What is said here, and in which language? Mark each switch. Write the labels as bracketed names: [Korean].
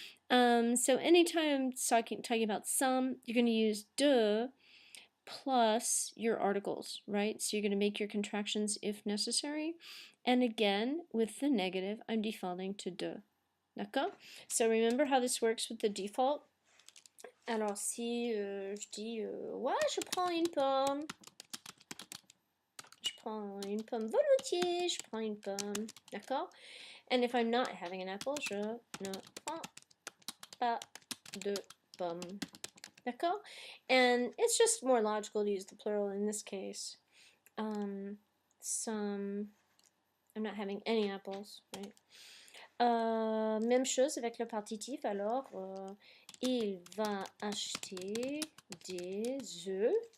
[English] So anytime talking about some, you're going to use de plus your articles, right? So you're going to make your contractions if necessary. And again, with the negative, I'm defaulting to de. [French] D'accord? [English] So remember how this works with the default? [French] Alors si je dis, ouais, je prends une pomme. Je prends une pomme volontiers, je prends une pomme, d'accord? [English] And if I'm not having an apple, [French] je ne prends pas de pomme, d'accord? [English] And it's just more logical to use the plural in this case. I'm not having any apples, right? [French] Même chose avec le partitif, alors, il va acheter des œufs.